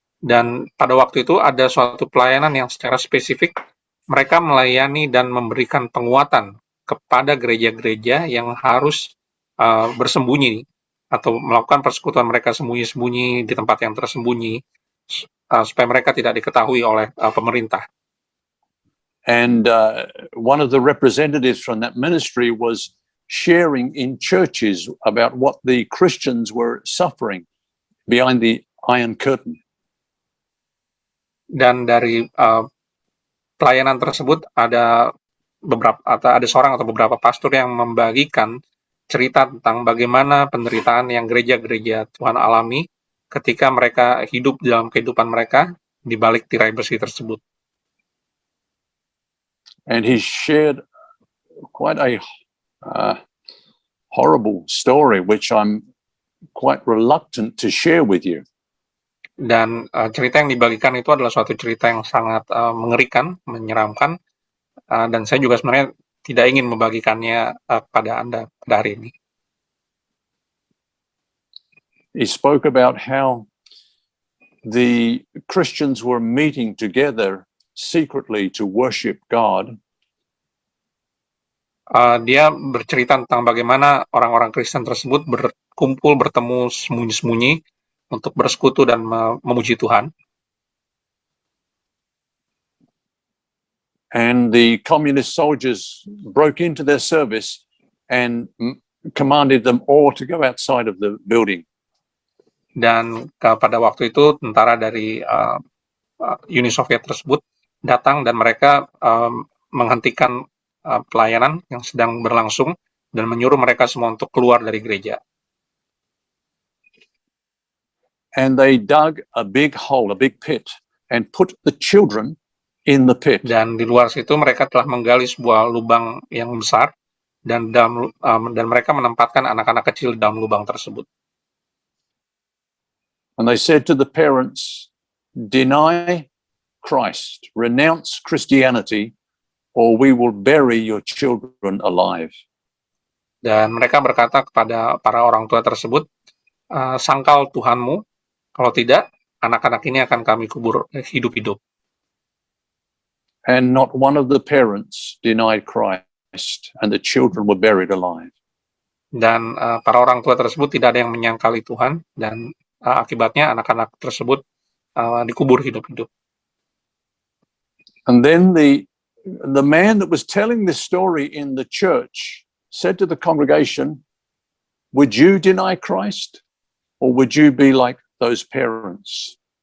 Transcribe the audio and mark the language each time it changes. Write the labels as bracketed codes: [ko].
[id] Dan pada waktu itu ada suatu pelayanan yang secara spesifik mereka melayani dan memberikan penguatan kepada gereja-gereja yang harus bersembunyi atau melakukan persekutuan mereka sembunyi-sembunyi di tempat yang tersembunyi supaya mereka tidak diketahui oleh pemerintah. [en] And one of the representatives from that ministry was sharing in churches about what the Christians were suffering behind the Iron Curtain. [id] Dan dari pelayanan tersebut ada seorang atau beberapa pastor yang membagikan cerita tentang bagaimana penderitaan yang gereja-gereja Tuhan alami ketika mereka hidup dalam kehidupan mereka di balik tirai besi tersebut. [en] And he shared quite a horrible story, which I'm quite reluctant to share with you. [id] Dan cerita yang dibagikan itu adalah suatu cerita yang sangat mengerikan, menyeramkan, dan saya juga sebenarnya tidak ingin membagikannya kepada Anda pada hari ini. [en] He spoke about how the Christians were meeting together secretly to worship God, [id] dia bercerita tentang bagaimana orang-orang Kristen tersebut berkumpul, bertemu sembunyi-sembunyi untuk bersekutu dan memuji Tuhan. [en] and the communist soldiers broke into their service and commanded them all to go outside of the building. [id] Dan pada waktu itu tentara dari Uni Soviet tersebut datang dan mereka menghentikan pelayanan yang sedang berlangsung dan menyuruh mereka semua untuk keluar dari gereja. [en] And they dug a big hole, a big pit, and put the children in the pit. [id] Dan di luar situ mereka telah menggali sebuah lubang yang besar dan mereka menempatkan anak-anak kecil di dalam lubang tersebut. [en] And they said to the parents, deny Christ, renounce Christianity, or we will bury your children alive. [id] Dan mereka berkata kepada para orang tua tersebut, sangkal Tuhanmu, kalau tidak, anak-anak ini akan kami kubur hidup-hidup. [en] And not one of the parents denied Christ, and the children were buried alive. [id] Dan para orang tua tersebut tidak ada yang menyangkali Tuhan, dan akibatnya anak-anak tersebut dikubur hidup-hidup. [en] And then the man that was telling this story in the church said to the congregation, would you deny Christ, or would you be like those parents?